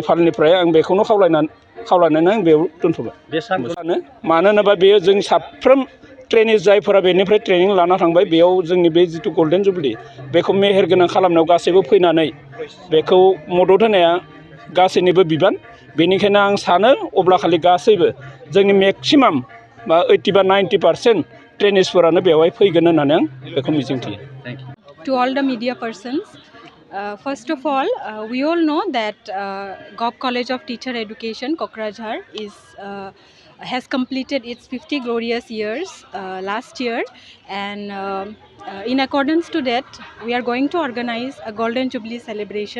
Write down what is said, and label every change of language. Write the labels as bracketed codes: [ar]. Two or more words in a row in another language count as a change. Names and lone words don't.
[brx] फालनिफ्राय आं बेखौनो खावलायनानै आं बेयाव दोनथ'बाय मानो होनोबा बेयो जों साफ्रोम ट्रेनिस जायफोरा बेनिफ्राय ट्रेनिं लाना थांबाय बेयाव जोंनि बे जिथु [en] golden jubilee [brx] बेखौ मेहेरगोनां खालामनायाव गासैबो फैनानै बेखौ मदद होनाया गासैनिबो बिबान बेनिखायनो आं सानो अब्ला खालि गासैबो जोंनि मेक्सिमाम बा 80 बा 90% ट्रेनिसफोरानो बेवहाय फैगोन होननानै आं बेखौ मिजिंथियो [en] To all the media persons, first of all, we all know that Gov College of Teacher Education, Kokrajhar, has completed its 50 glorious years last year, and in accordance to that, we are going to organize a Golden Jubilee celebration.